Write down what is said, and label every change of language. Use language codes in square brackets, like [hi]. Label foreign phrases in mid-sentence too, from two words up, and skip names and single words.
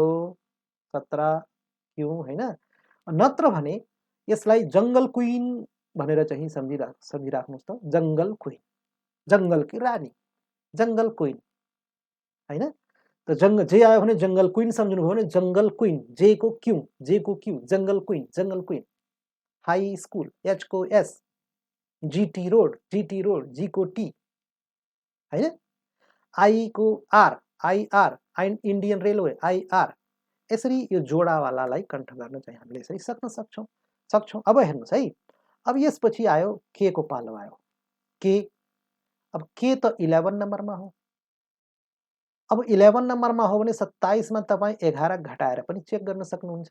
[ne] 17 क्यू हैन। नत्र भने यसलाई [en] jungle queen [ne] भनेर चाहिँ सम्झिराख्नुस् त। [en] jungle queen. [ne] जंगलकी रानी। [en] jungle queen [ne] हैन। त जे आयो भने [en] jungle queen [ne] सम्झिनु भयो भने [en] jungle queen. [ne] जे को क्यू। जे को क्यू। [en] jungle queen. jungle queen. high school. [ne] एच को एस। जीटी रोड। जीटी रोड। जी को टी हैन। आई को आर। आई आर। इन्डियन रेलवे। आई आर। यसरी यो जोडावालालाई कण्ठ गर्न चाहिँ हामीले यसरी सक्न सक्छौं। अब हेर्नुस् है। अब यसपछि आयो के को पालो आयो। के। अब के त 11 नम्बरमा हो। अब 11 नम्बरमा हो भने 27 मा तपाई 11 घटाएर पनि चेक गर्न सक्नुहुन्छ।